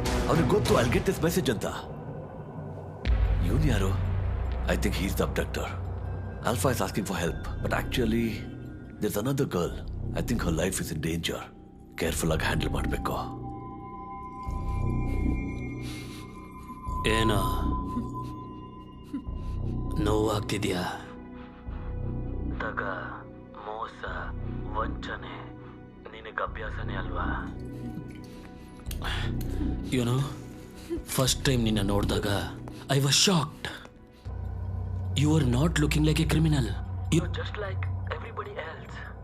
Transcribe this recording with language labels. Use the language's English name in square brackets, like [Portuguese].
[Kannada] Avನಿಗೆ ಗೊತ್ತು [English] I'll get this message [Kannada] ಅಂತ. ಇವನು ಯಾರು? [English] I think he's the abductor. Alpha is asking for help, but actually, there's another girl. I think her life is in danger. [Kannada] Careful ಆಗಿ handle ಮಾಡಬೇಕು. ಏನೋ ನೋವಾಗ್ತಿದ್ಯಾ? ದಗ, ಮೋಸ, ವಂಚನೆ ನಿನಗೆ ಅಭ್ಯಾಸನೇ ಅಲ್ವಾ? ಏನೋ ಫಸ್ಟ್ ಟೈಮ್ ನಿನ್ನ ನೋಡಿದಾಗ [English] I was shocked. You are not looking like a criminal. You're just like everybody else.